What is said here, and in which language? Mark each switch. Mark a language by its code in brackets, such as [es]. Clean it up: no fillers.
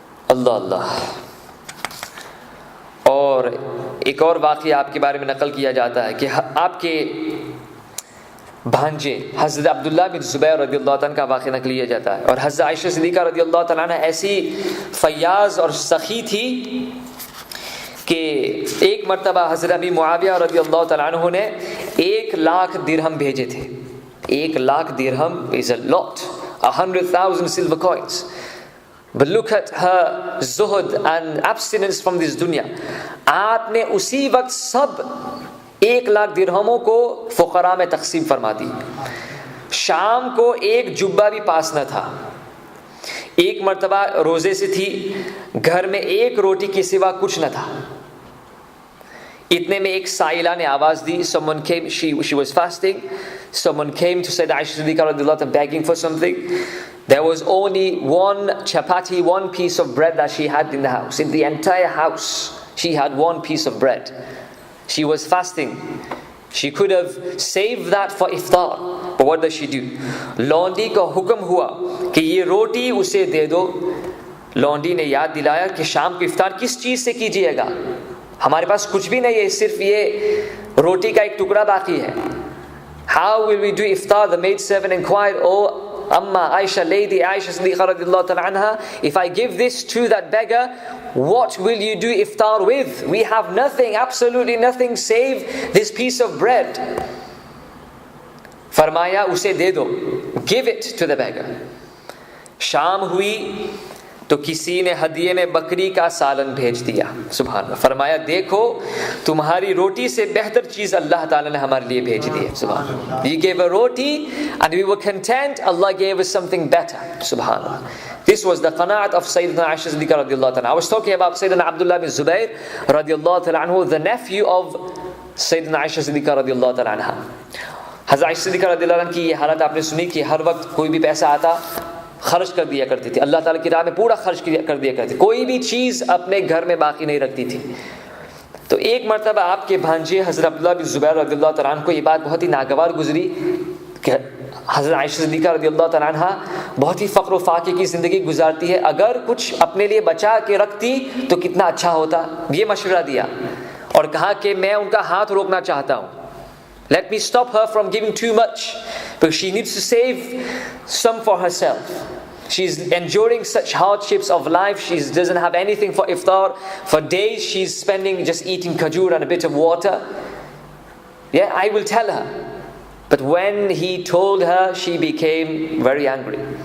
[hi] अल्लाह अल्लाह। और एक और वाक़या आपके बारे में नकल किया जाता है कि आपके भांजे हज़रत अब्दुल्लाह बिन ज़ुबैर रज़ियल्लाहु अन्हु का वाक़या नकल किया जाता है। और हज़रत आयशा सिद्दीक़ा रज़ियल्लाहु तआला अन्हा ऐसी फ़याज़ और सखी थी कि एक मरतबा हज़रत अबी मुआविया रज़ियल्लाहु तआला अन्हु ने 1,00,000 दिरहम भेजे थे। [en] 1,00,000 दिरहम is a lot, 100,000 silver coins. But look at her zuhud and abstinence from this dunya. [hi] आपने उसी वक्त सब 1,00,000 दिरहमों को फ़ुक़रा में तक़सीम फरमा दी। शाम को एक जुब्बा भी पास न था। एक मरतबा रोज़े से थी, घर में एक रोटी के सिवा कुछ न था। इतने में एक साइला ने आवाज़ दी, [en] someone came, she was fasting, someone came to say that Aisha Siddiqa radiallahu anha begging for something. There was only one chapati, one piece of bread that she had in the house. In the entire house, she had one piece of bread. She was fasting. She could have saved that for iftar. But what does she do? [hi] लौंडी का हुक्म हुआ कि ये रोटी उसे दे दो। लौंडी ने याद दिलाया कि शाम को इफ्तार किस चीज़ से कीजिएगा? हमारे पास कुछ भी नहीं है, सिर्फ ये रोटी का एक टुकड़ा बाकी है। [en] How will we do iftar? The maid servant inquired, "Oh Amma Aisha, lady Aisha Siddiqa radiallahu ta'ala anha, if I give this to that beggar, what will you do iftar with? We have nothing, absolutely nothing save this piece of bread." [hi] फरमाया उसे दे दो, [en] give it to the beggar. [hi] शाम हुई तो किसी ने हदिये में बकरी का सालन भेज दिया। सुभान अल्लाह। फरमाया देखो तुम्हारी रोटी से बेहतर चीज़ अल्लाह ताला ने हमारे लिए भेज दी है। सुभान अल्लाह। [en] You gave a roti and we were content, Allah gave us something better. Subhan Allah. This was the qanaat of Sayyidina Aisha Siddiqa radiallahu ta'ala. I was talking about Sayyidina Abdullah bin Zubayr radiallahu ta'ala anhu, the nephew of Sayyidina Aisha Siddiqa radiallahu ta'ala anha. [hi] हज़रत आयशा सिद्दीक़ा रज़ियल्लाहु अन्हा की ये हालत आपने सुनी कि हर वक्त कोई भी पैसा आता खर्च कर दिया करती थी, अल्लाह ताला की राह में पूरा खर्च कर दिया करती थी, कोई भी चीज़ अपने घर में बाकी नहीं रखती थी। तो एक मरतबा आपके भांजे हज़रत अब्दुल्लाह बिन ज़ुबैर रज़ियल्लाहु तआला अन्हु को ये बात बहुत ही नागवार गुजरी कि हज़रत आयशा सिद्दीक़ा रज़ियल्लाहु तआला अन्हा बहुत ही फ़क्र व फाके की ज़िंदगी गुजारती है, अगर कुछ अपने लिए बचा के रखती तो कितना अच्छा होता। ये मशवरा दिया और कहा कि मैं उनका हाथ रोकना चाहता हूँ। [en] Let me stop her from giving too much, because she needs to save some for herself. She's enduring such hardships of life. She doesn't have anything for iftar. For days she's spending just eating khajur and a bit of water. Yeah, I will tell her. But when he told her, she became very angry.